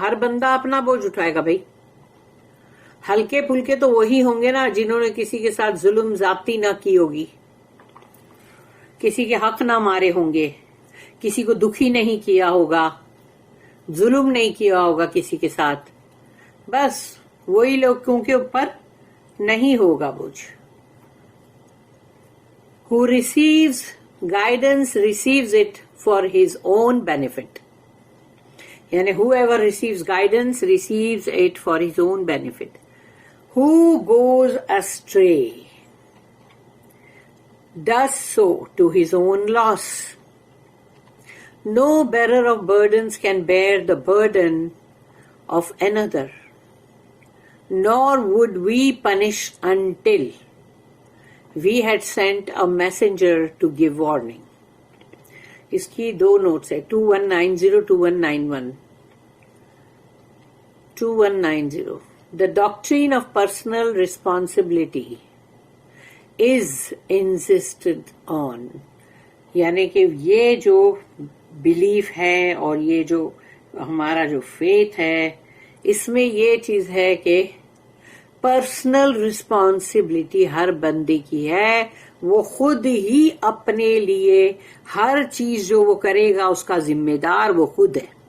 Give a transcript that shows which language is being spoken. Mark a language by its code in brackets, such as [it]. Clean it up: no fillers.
[ur] ہر بندہ اپنا بوجھ اٹھائے گا بھائی. ہلکے پھلکے تو وہی ہوں گے نا جنہوں نے کسی کے ساتھ ظلم زیادتی نہ کی ہوگی، کسی کے حق نہ مارے ہوں گے، کسی کو دکھی نہیں کیا ہوگا، ظلم نہیں کیا ہوگا کسی کے ساتھ. بس وہی لوگوں کے اوپر نہیں ہوگا بوجھ. [en] Who receives guidance receives it for his own benefit. یعنی whoever receives guidance receives it for his own benefit. Who goes astray does so to his own loss. No bearer of burdens can bear the burden of another, nor would we punish until we had sent a messenger to give warning. [ur] اس کی دو notice ہے، 2190 2191. 2190. [en] The doctrine of personal responsibility is insisted on. [ur] یعنی کہ یہ جو belief ہے اور یہ جو ہمارا جو فیتھ ہے، اس میں یہ چیز ہے کہ پرسنل رسپانسبلٹی ہر بندے کی ہے. وہ خود ہی اپنے لیے ہر چیز جو وہ کرے گا اس کا ذمہ دار وہ خود ہے.